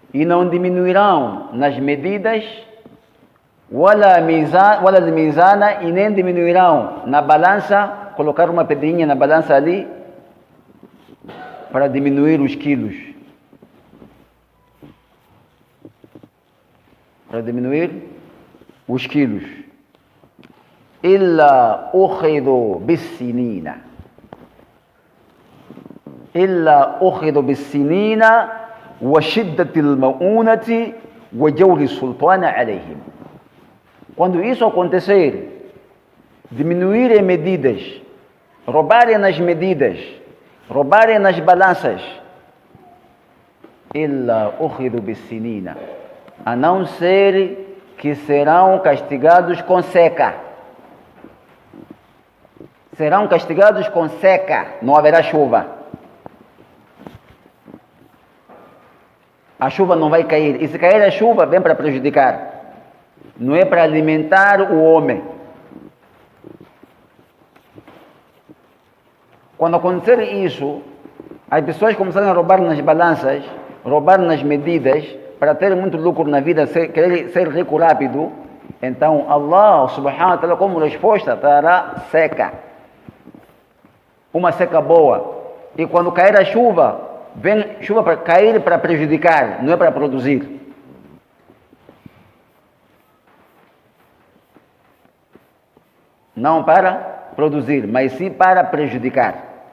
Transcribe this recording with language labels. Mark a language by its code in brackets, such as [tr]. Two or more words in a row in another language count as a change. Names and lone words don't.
[pt] e não diminuirão nas medidas, [ar] ولا ميزانا, [pt] e nem diminuirão na balança, colocar uma pedrinha na balança ali para diminuir os quilos. Para diminuir os quilos. [ar] إلا أخذوا بالسنين. إلا أخذوا بالسنين وشدة المؤونة وجور السلطان عليهم. [pt] Quando isso acontecer, diminuírem medidas, roubarem nas medidas, roubarem nas balanças, [ar] إلا أخذوا بالسنين, [pt] a não ser que serão castigados com seca. Serão castigados com seca, não haverá chuva. A chuva não vai cair, e se cair a chuva, vem para prejudicar. Não é para alimentar o homem. Quando acontecer isso, as pessoas começarem a roubar nas balanças, roubar nas medidas, para ter muito lucro na vida, querer ser rico rápido, então [ar] الله سبحانه وتعالى [pt] como resposta dará seca. Uma seca boa. E quando cair a chuva, vem chuva para cair para prejudicar, não é para produzir. Não para produzir, mas sim para prejudicar.